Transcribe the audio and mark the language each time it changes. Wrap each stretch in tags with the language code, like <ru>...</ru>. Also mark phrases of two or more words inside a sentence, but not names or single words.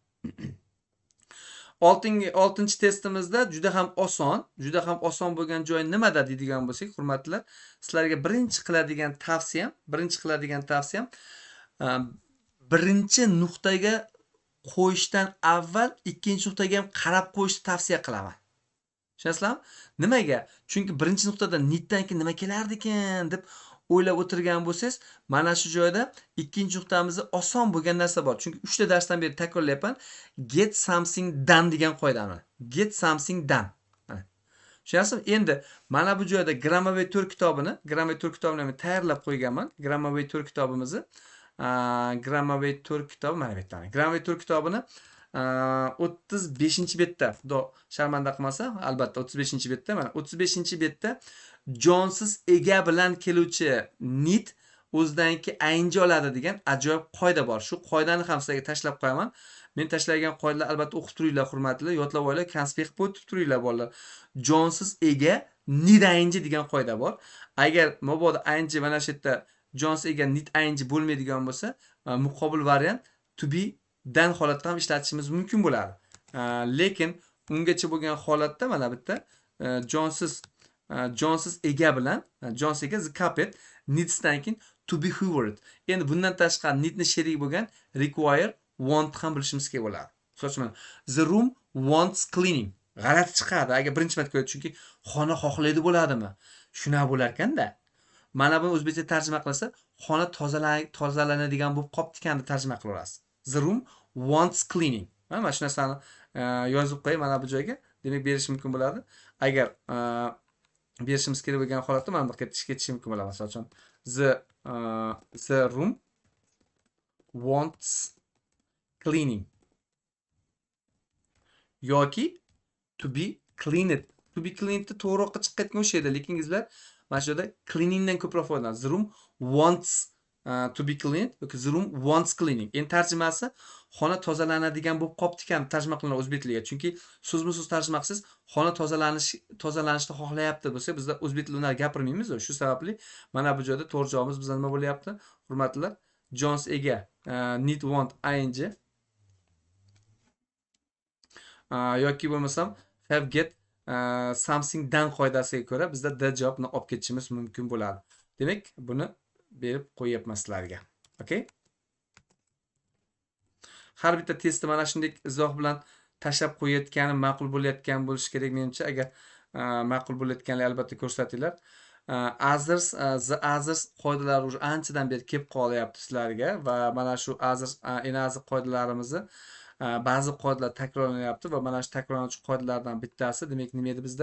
<uz>Oltinchi testimizda juda ham oson bo'lgan joyi nimada deydigan bo'lsak, hurmatlilar, sizlarga birinchi qiladigan tavsiyam birinchi nuqtaga qo'yishdan avval ikkinchi nuqtaga ham qarab qo'yishni tavsiya qilaman. Tushunasizlarmi? Nimaga? Chunki birinchi nuqtada nitdan keyin nima kelardi ekan deb o'ylab o'tirgan bo'lsangiz, mana shu joyda ikkinchi nuqtamizda oson bo'lgan narsa bor. Chunki 3 ta darsdan beri takrorlayapman.</uz> <en>Get something done</en> <uz>degan qoidani.</uz> <en>Get something done.</en> <uz>Tushunasizmi? Endi mana bu joyda Grammar 4 kitobini men tayyorlab qo'yganman. Grammar 4 kitobimizni, Grammar 4 kitobi mana bu yerda. Grammar 4 kitobini 35-betda, xudo sharmanda qilmasa, albatta 35-betda, mana 35-betda jonsiz ega bilan keluvchi need o'zidanki ing oladi degan ajoyib qoida bor. Shu qoidani ham sizlarga tashlab qo'yaman. Men tashlagan qoidalar albatta o'qib turinglar, hurmatlilar, yodlab olinglar, konspekt qo'yib turinglar bolalar. Jonsiz ega need ing degan qoida bor. Agar mabodo ing mana shu yerda jonsiz ega need ing bo'lmaydigan bo'lsa, muqobil variant</uz> <en>to be</en> <uz>dan holatda ham ishlatishimiz mumkin bo'ladi. Lekin ungacha bo'lgan holatda mana bu yerda jonsiz ega bilan jonsiz ega</uz> <en>the carpet needsdan</en> <uz>keyin</uz> <en>to be hoovered.</en> <uz>Endi bundan tashqari needni sherigi bo'lgan</uz> <en>require want</en> <uz>ham bilishimiz kerak bo'ladi. Masalan,</uz> <en>the room wants cleaning.</en> <uz>G'alati chiqadi agar birinchi marta ko'radi, chunki xona xohlaydi bo'ladimi? Shunaqa bo'lar ekanda. Mana buni o'zbekcha tarjima qilsa, xona tozalanadigan bo'lib qopti ekan deb tarjima qilaverasiz.</uz> <en>The room wants cleaning.</en> <uz>Mana shu narsani yozib qo'ying mana bu joyga. Demak, berish mumkin bo'ladi. Agar berishimiz kerak bo'lgan holatda mana bu ketishi mumkin bo'ladi. Masalan,</uz> <en>the room wants cleaning</en> <uz>yoki</uz> <en>to be cleaned. To be cleaned</en> <uz>to'g'riroqqa chiqqan o'sha edi, lekin sizlar mana shu yerda cleaningdan ko'proq foydalanasiz.</uz> <en>The room wants to be cleaned yoki the room wants cleaning.</en> <uz>Endi tarjimasi xona tozalanadigan bo'lib qopti ekan tarjima qilinadi o'zbek tiliga. Chunki so'zma-so'z tarjima qilsangiz xona tozalanishni xohlayapti bo'lsa, bizda o'zbek tilida gapirmaymiz. Shu sababli mana bu joyda to'g'ri javobimiz bizda nima bo'lyapti? Hurmatlilar, Jones ega</uz> <en>need want ing</en> <uz>yoki bo'lmasam</uz> <en>have get something done</en> <uz>qoidasiga ko'ra bizda d javobni olib ketishimiz mumkin bo'ladi. Demak, buni berib qo'yapman sizlarga. Okay? har bitta testni mana shunday izoh bilan tashlab qo'yayotgani ma'qul bo'layotgan bo'lishi kerak menimcha. Agar ma'qul bo'layotganlar albatta ko'rsatinglar.</uz> <en>Others, the others</en> <uz>qoidalari уже anchadan beri kelib qolyapti sizlarga va mana shu</uz> <en>others, in other</en> <uz>qoidalarimizni ba'zi qoidalar takrorlanyapti va mana shu takrorlanuvchi qoidalardan bittasi demak nima edi bizda?</uz>